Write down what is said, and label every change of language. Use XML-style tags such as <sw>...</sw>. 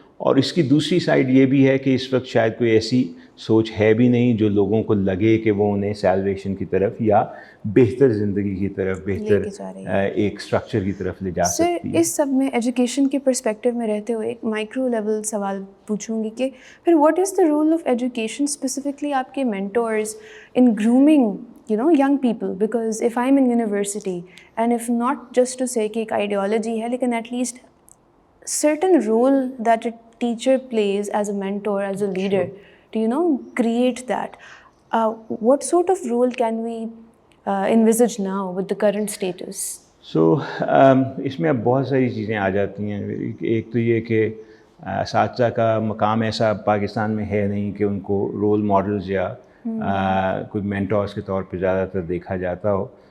<ur>اور اس کی دوسری سائڈ یہ بھی ہے کہ اس وقت شاید کوئی ایسی سوچ ہے بھی نہیں جو لوگوں کو لگے کہ وہ انہیں سیلویشن کی طرف یا بہتر زندگی کی طرف، بہتر ایک سٹرکچر کی طرف لے جا سکتی ہے. سر اس سب میں ایجوکیشن کے پرسپیکٹو میں رہتے ہوئے ایک مائکرو لیول سوال پوچھوں گی کہ پھر</ur> <en>what is the role of education specifically</en> <ur>آپ کے</ur> <en>mentors in grooming young people, because if I'm in university and if not just to say</en> <ur>کہ ایک</ur> <en>ideology</en> <ur>ہے لیکن</ur> <en>at least certain role that a teacher plays as a mentor, as a leader to create that, what sort of role can we envisage now with the current status?</en> <ur>So اس میں اب بہت ساری چیزیں آ جاتی ہیں. ایک تو یہ کہ اساتذہ کا مقام ایسا پاکستان میں ہے نہیں کہ ان کو رول ماڈلز یا کوئی مینٹورس کے طور پہ زیادہ تر دیکھا جاتا ہو.</ur>